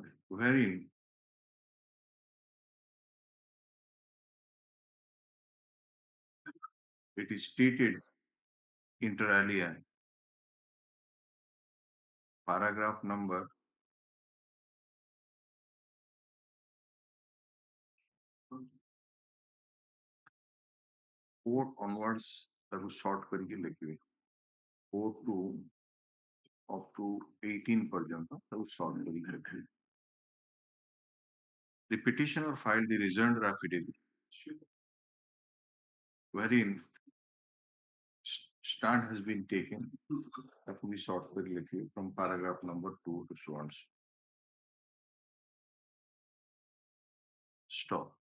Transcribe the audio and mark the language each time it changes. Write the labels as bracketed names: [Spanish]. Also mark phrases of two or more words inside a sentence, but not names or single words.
[English] wherein it is stated inter alia, paragraph number 4 onwards ତାକୁ short [Odia] କରିକି ଲେଖିବେ [English] 4 to up to 18 [Odia] ପର୍ଯ୍ୟନ୍ତ ତାକୁ [English] short [Odia] କରିକି ଲେଖିବେ. [English] The petitioner filed the rejoinder affidavit wherein stand has been taken, that will be short very little from paragraph number 2 to so on. Stop.